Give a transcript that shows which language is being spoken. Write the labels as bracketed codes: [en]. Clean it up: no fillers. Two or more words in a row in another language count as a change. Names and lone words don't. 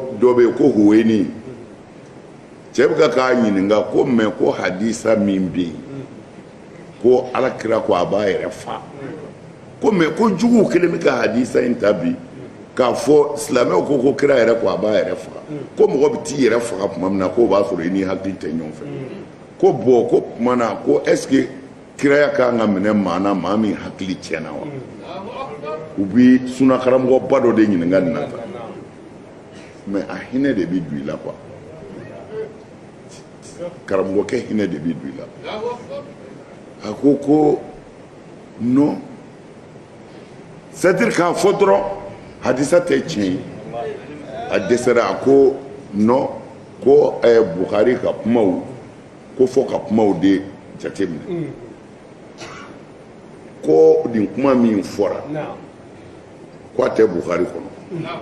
[bm] dɔ bɛ yen ko Huwaini cɛ bɛ ka k'a ɲininka ko mais ko hadisa min bɛ yen ko alakira ko a b'a yɛrɛ fa ko mais ko juguw kelen bɛ ka hadisa in ta bi k'a fɔ silamɛw ko kira yɛrɛ ko a b'a yɛrɛ faga ko mɔgɔ bɛ t'i yɛrɛ faga tuma min na k'o b'a sɔrɔ i ni hakili tɛ ɲɔgɔn fɛ ko bon ko tuma na ko [fr] est ce que [bm] kiraya kan ka minɛ maa na maa min hakili tiɲɛna wa u bɛ sunakaramɔgɔba dɔ de ɲininka nin na tan mais a hinɛ de bɛ don i la quoi karamɔgɔkɛ hinɛ de bɛ don i la a ko non [fr] c'est à dire [bm] k'a fɔ dɔrɔn hadisa tɛ tiɲɛ ye a dɛsɛra a ko non ko Bukhari ka kumaw ko fɔ ka kumaw de jateminɛ ko nin kuma min fɔra ko a tɛ Bukhari kɔnɔ